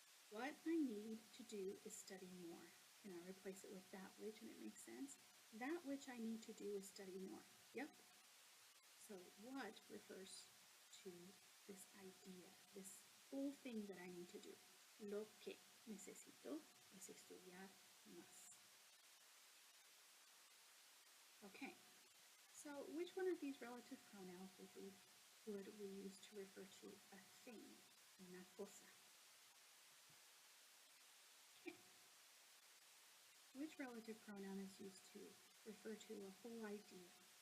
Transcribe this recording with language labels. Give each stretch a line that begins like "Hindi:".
English: What I need to do is study more. Can I replace it with that which and it makes sense? That which I need to do is study more. Yep. So what refers to this idea, this whole thing that I need to do.
Spanish: Lo que necesito es estudiar más.
English: Okay, so which one of these relative pronouns would we use to refer to a thing,
Spanish: una cosa?
English: Okay. Which relative pronoun is used to refer to a whole idea?